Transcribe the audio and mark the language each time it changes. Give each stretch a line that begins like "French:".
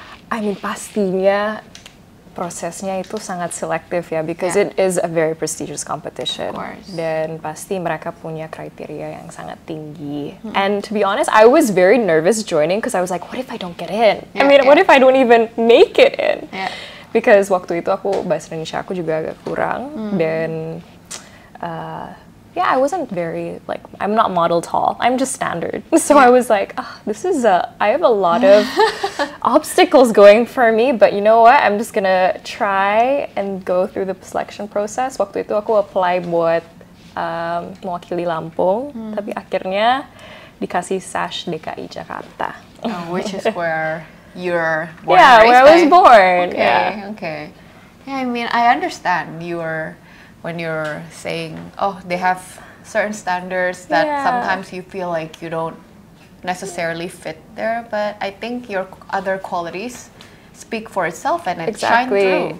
English: I mean,
Indonesian: pastinya prosesnya itu sangat selektif ya,
English: because it is a very prestigious competition. Of course.
Indonesian: Dan pasti mereka punya kriteria yang sangat tinggi.
English: And to be honest, I was very nervous joining because I was like, what if I don't get in? I mean, what if I don't even make it in?
Indonesian: Because waktu itu bahasa Indonesia aku juga agak kurang, dan
English: yeah, I wasn't very, like, I'm not model tall. I'm just standard. So I was like, I have a lot of obstacles going for me, but you know what? I'm just gonna try and go through the selection process.
Indonesian: Waktu itu aku apply buat mewakili Lampung, tapi akhirnya dikasih SASH DKI Jakarta.
English: Which is where you're born. Yeah, where I was born. Okay. Yeah, I mean, I understand when you're saying, oh, they have certain standards that sometimes you feel like you don't necessarily fit there, but I think your other qualities speak for itself and it shine through.